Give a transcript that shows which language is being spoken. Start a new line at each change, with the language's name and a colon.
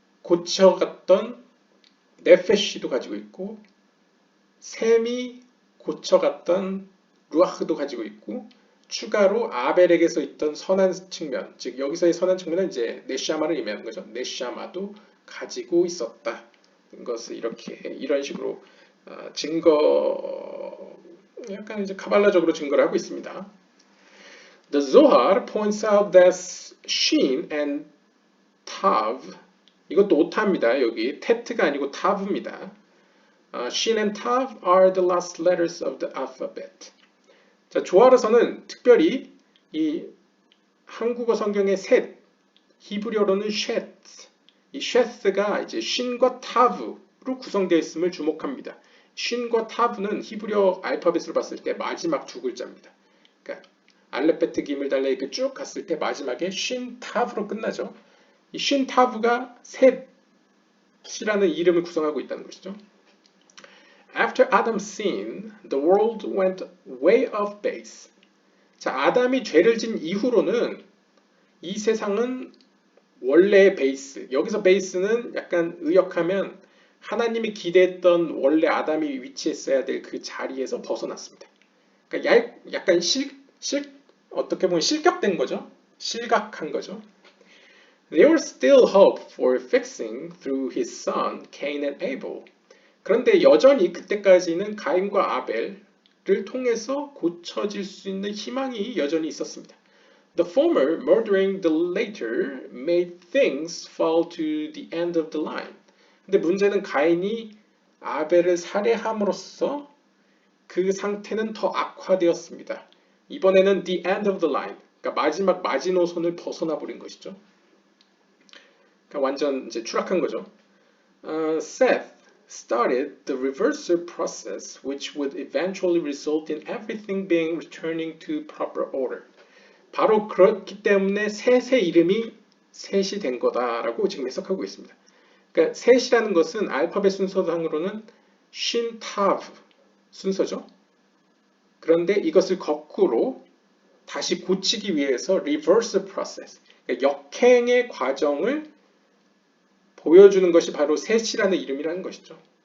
Korean: 고쳐갔던 네페시도 가지고 있고 셈이 고쳐갔던 루아흐도 가지고 있고 추가로 아벨에게서 있던 선한 측면, 즉 여기서의 선한 측면은 이제 네샤마를 의미하는 거죠. 네샤마도 가지고 있었다. 것을 이런 식으로 증거, 약간 이제 카발라적으로 증거를 하고 있습니다.
English: The Zohar points out that Shin and Tav,
Korean: 이것도 오타입니다. 여기 테트가 아니고 타브입니다.
English: Shin and Tav are the last letters of the alphabet.
Korean: 자, 조아르서는 특별히 이 한국어 성경의 셋, 히브리어로는 쉣, 이 쉣가 이제 쉰과 타브로 구성되어 있음을 주목합니다. 쉰과 타브는 히브리어 알파벳으로 봤을 때 마지막 두 글자입니다. 그러니까 알렙베트 기물 달레 이렇게 쭉 갔을 때 마지막에 쉰 타브로 끝나죠. 이 쉰 타브가 셋이라는 이름을 구성하고 있다는 것이죠.
English: After Adam's sin, the world went way off base.
Korean: 자, 아담이 죄를 진 이후로는 이 세상은 원래의 베이스, 여기서 베이스는 약간 의역하면 하나님이 기대했던 원래 아담이 위치했어야 될 그 자리에서 벗어났습니다. 그러니까 약간 어떻게 보면 실격된 거죠. 실각한 거죠.
English: There was still hope for fixing through his son Cain and Abel.
Korean: 그런데 여전히 그때까지는 가인과 아벨을 통해서 고쳐질 수 있는 희망이 여전히 있었습니다.
English: The former murdering the later made things fall to the end of the line.
Korean: 근데 문제는 가인이 아벨을 살해함으로써 그 상태는 더 악화되었습니다. 이번에는
English: the end of the line,
Korean: 그러니까 마지막 마지노선을 벗어나 버린 것이죠. 그러니까 완전 이제 추락한 거죠.
English: Seth started the reversal process, which would eventually result in everything being returning to proper order.
Korean: 바로 그렇기 때문에 셋의 이름이 셋이 된 거다라고 지금 해석하고 있습니다. 그러니까 셋이라는 것은 알파벳 순서상으로는 신, 타브 순서죠. 그런데 이것을 거꾸로 다시 고치기 위해서 reverse process, 그러니까 역행의 과정을 보여주는 것이 바로 셋이라는 이름이라는 것이죠.